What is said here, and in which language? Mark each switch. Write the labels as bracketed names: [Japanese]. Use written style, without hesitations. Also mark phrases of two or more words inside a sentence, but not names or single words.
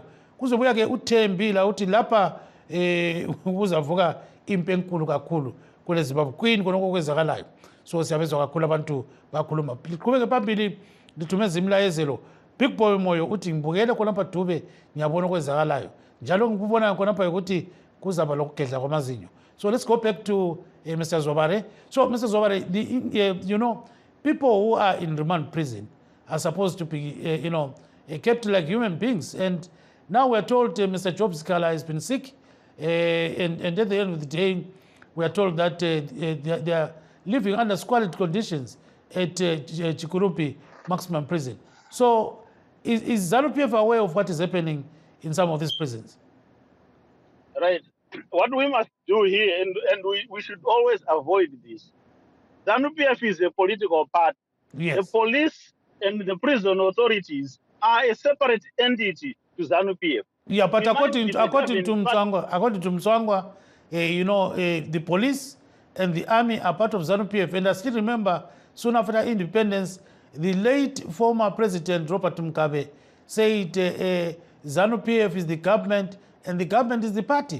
[North Ndebele] Kuzobuya ke uThembila uthi lapha kuzavuka impi enkulu kakhulu kule Zimbabwe kwini konke okwenzakalayo. So siyabezwa kakhulu abantu bakhuluma. Liqhubeke phambili lithumeza imlayezelo. Big Boy Moyo uthi ngibukele khona lapha Dube ngiyabona okwenzakalayo. Njalo ngikubona khona lapha ukuthi kuzaba lokugedla kwamazinyo. [English] So let's go back to Mr. Zobare. So Mr. Zobare, people who are in remand prison are supposed to be, kept like human beings. And now we're told Mr. Job Sikala has been sick. And at the end of the day, we are told that they are living under squalid conditions at Chikurupi maximum prison. So is ZANU-PF aware of what is happening in some of these prisons? Right. What we must do here, and we should always avoid this. ZANU-PF is a political party. Yes. The police and the prison authorities are a separate entity to ZANU-PF. Yeah, but according to Mtswangwa, the police and the army are part of ZANU-PF. And I still remember, soon after independence, the late former president, Robert Mugabe, said ZANU-PF is the government and the government is the party.